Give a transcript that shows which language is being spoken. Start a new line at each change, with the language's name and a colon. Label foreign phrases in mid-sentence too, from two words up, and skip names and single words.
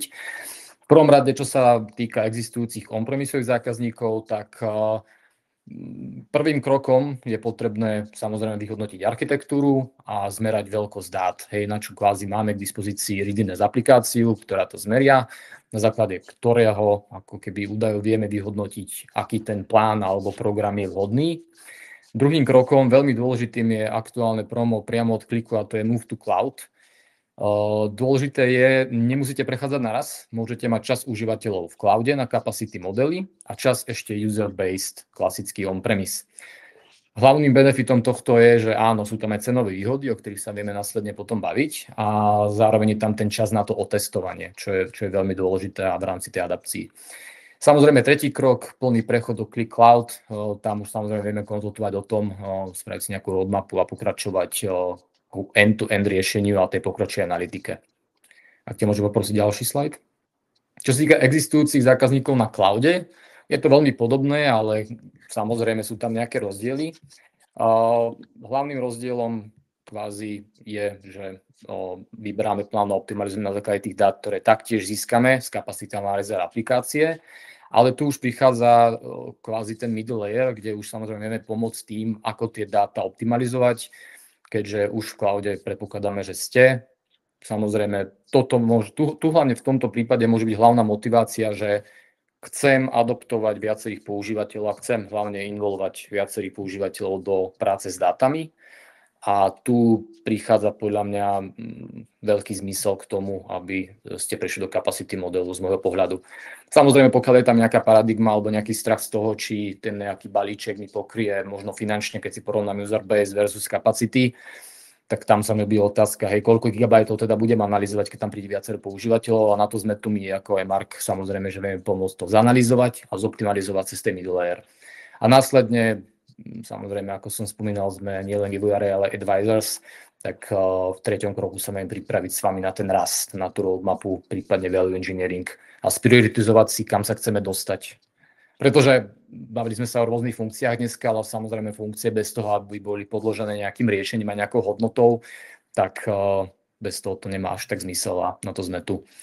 Slovak: V prvom rade, čo sa týka existujúcich on-premisových zákazníkov, tak prvým krokom je potrebné samozrejme vyhodnotiť architektúru a zmerať veľkosť dát, na čo kvázi máme k dispozícii Readiness aplikáciu, ktorá to zmeria, na základe ktorého ako keby údajov vieme vyhodnotiť, aký ten plán alebo program je vhodný. Druhým krokom, veľmi dôležitým, je aktuálne promo priamo od kliku a to je Move to Cloud. Dôležité je, nemusíte prechádzať naraz, môžete mať čas užívateľov v cloude na capacity modely a čas ešte user-based, klasický on-premise. Hlavným benefitom tohto je, že áno, sú tam aj cenové výhody, o ktorých sa vieme následne potom baviť a zároveň je tam ten čas na to otestovanie, čo je veľmi dôležité a v rámci tej adapcii. Samozrejme, tretí krok, plný prechod do Click Cloud, tam už samozrejme vieme konzultovať o tom, spraviť si nejakú roadmapu a pokračovať ku end-to-end riešeniu a tej pokročilej analytike. Ak te môžem poprosiť ďalší slajd. Čo sa týka existujúcich zákazníkov na cloude, je to veľmi podobné, ale samozrejme sú tam nejaké rozdiely. Hlavným rozdielom kvázi je, že vyberáme plán a optimalizujeme na základe tých dát, ktoré taktiež získame z kapacity analyzer aplikácie, ale tu už prichádza kvázi ten
English: middle layer,
Slovak: kde už samozrejme vieme pomôcť tým, ako tie dáta optimalizovať, keďže už v cloude predpokladáme, že ste. Samozrejme, tu hlavne v tomto prípade môže byť hlavná motivácia, že chcem adoptovať viacerých používateľov a chcem hlavne involovať viacerých používateľov do práce s dátami. A tu prichádza podľa mňa veľký zmysel k tomu, aby ste prešli do capacity modelu z môjho pohľadu. Samozrejme, pokiaľ je tam nejaká paradigma alebo nejaký strach z toho, či ten nejaký balíček mi pokrie možno finančne, keď si porovnám
English: user base versus capacity,
Slovak: tak tam sa mi byla otázka, koľko gigabajtov teda budem analyzovať, keď tam príde viacero používateľov a na to sme tu my ako Mark, samozrejme, že vieme pomôcť to zanalizovať a zoptimalizovať cez ten
English: middle layer.
Slovak: A následne, samozrejme, ako som spomínal, sme nielen giveaway, ale advisors, tak v treťom kroku sa viem pripraviť s vami na ten rast, na tú roadmapu, prípadne
English: value engineering
Slovak: a sprioritizovať si, kam sa chceme dostať. Pretože bavili sme sa o rôznych funkciách dneska, ale samozrejme funkcie bez toho, aby boli podložené nejakým riešením a nejakou hodnotou, tak bez toho to nemá až tak zmysel a na to sme tu.